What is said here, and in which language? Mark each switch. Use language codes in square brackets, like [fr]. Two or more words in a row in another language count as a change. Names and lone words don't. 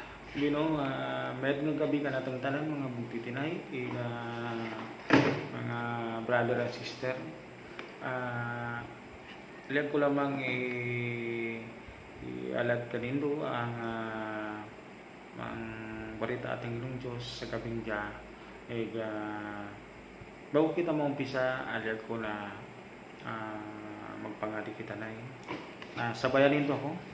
[krj] Mayad nga gabi ka natong tanan mga bugtitinay, mga [en] brother and sister. [krj] Liag ko lamang i-alat kanindo ang barita ating Ginoong Diyos sa gabing diya. Bago kita maumpisa, alag ko na magpangadi kita na sabayan nito ako.